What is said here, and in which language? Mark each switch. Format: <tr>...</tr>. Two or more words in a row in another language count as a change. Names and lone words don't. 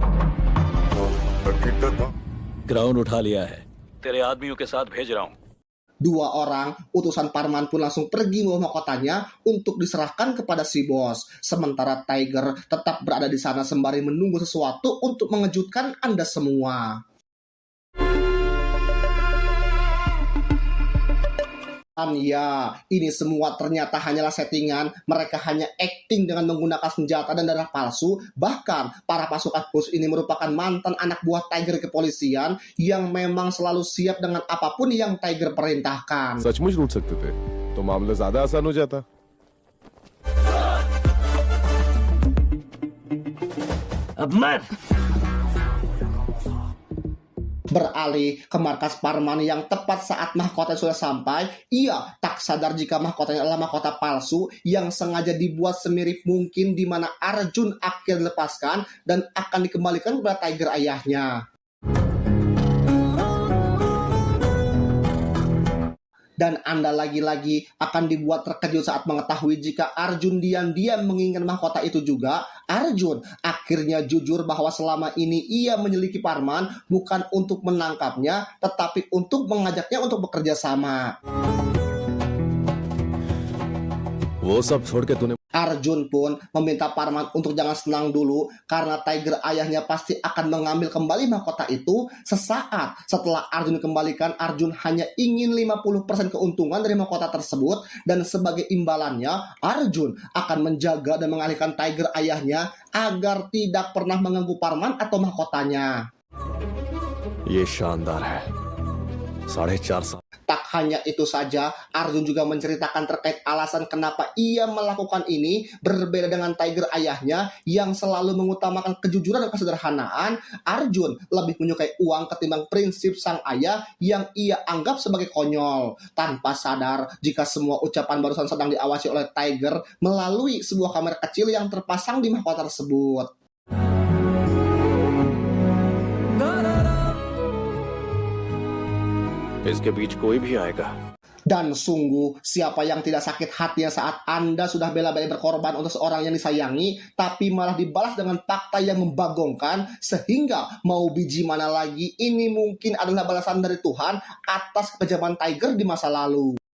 <hi>ग्राउंड उठा लिया है तेरे आदमियों के साथ भेज रहा हूँ</hi> <id>Dua orang utusan Parman pun langsung pergi membawa mahkotanya untuk diserahkan kepada si bos. Sementara Tiger tetap berada di sana sembari menunggu sesuatu untuk mengejutkan Anda semua. Dan ya, ini semua ternyata hanyalah settingan. Mereka hanya acting dengan menggunakan senjata dan darah palsu. Bahkan, para pasukan khusus ini merupakan mantan anak buah Tiger kepolisian yang memang selalu siap dengan apapun yang Tiger perintahkan.</id> <hi>सचमुच लूट सकते थे तो मामला ज्यादा आसान हो जाता। अब मैं</hi> <id>Beralih ke markas Parman yang tepat saat mahkota sudah sampai, ia tak sadar jika mahkotanya adalah mahkota palsu yang sengaja dibuat semirip mungkin di mana Arjun akhirnya dilepaskan dan akan dikembalikan kepada Tiger ayahnya. Dan Anda lagi-lagi akan dibuat terkejut saat mengetahui jika Arjun diam-diam menginginkan mahkota itu juga. Arjun akhirnya jujur bahwa selama ini ia menyelidiki Parman bukan untuk menangkapnya, tetapi untuk mengajaknya untuk bekerja sama.</id> <hi>वो सब छोड़ के तूने</hi> <id>Arjun pun meminta Parman untuk jangan senang dulu karena Tiger ayahnya pasti akan mengambil kembali mahkota itu sesaat setelah Arjun dikembalikan. Arjun hanya ingin 50% keuntungan dari mahkota tersebut dan sebagai imbalannya Arjun akan menjaga dan mengalihkan Tiger ayahnya agar tidak pernah mengganggu Parman atau mahkotanya.</id> <hi>ये शानदार है 4.5 साल</hi> <id>Tak hanya itu saja, Arjun juga menceritakan terkait alasan kenapa ia melakukan ini. Berbeda dengan Tiger ayahnya yang selalu mengutamakan kejujuran dan kesederhanaan, Arjun lebih menyukai uang ketimbang prinsip sang ayah yang ia anggap sebagai konyol. Tanpa sadar jika semua ucapan barusan sedang diawasi oleh Tiger melalui sebuah kamera kecil yang terpasang di mahkota tersebut.</id> <hi>इसके बीच कोई भी आएगा।</hi> <id>Dan sungguh, siapa yang tidak sakit hatinya saat Anda sudah bela-bela berkorban untuk seorang yang disayangi, tapi malah dibalas dengan fakta yang membagongkan, sehingga mau biji mana lagi, ini mungkin adalah balasan dari Tuhan atas kekejaman Tiger di masa lalu.</id>